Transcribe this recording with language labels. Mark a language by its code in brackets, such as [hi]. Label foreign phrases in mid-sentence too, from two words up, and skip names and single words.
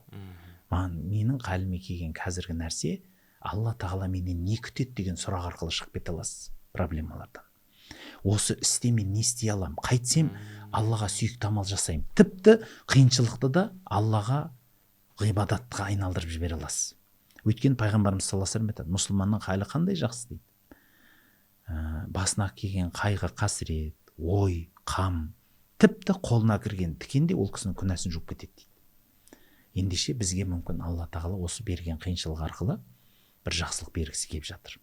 [kk] Менің қаліме келген қазіргі нәрсе, Алла тағала менен не күтеді деген сұрақ арқылы шығып кете аласыз проблемалардан. Осы істе мен не істей аламын, қайтсем Аллаға сүйікті амал жасаймын. Тіпті қиыншылықты да Аллаға ғибадатқа айналдырып жібере аласыз. Өйткені пайғамбарымыз [ar] صلى الله عليه وسلم [kk] айтады: мұсылманның халі қандай жақсы дейді. Басына келген қайғы, қасірет, ой, қам, тіпті қолына кірген тікенде ол кісінің күнәсін жуып кетеді дейді. Ендеше бізге мүмкін Алла тағала осы берген қиыншылық арқылы бір жақсылық бергісі келіп жатыр.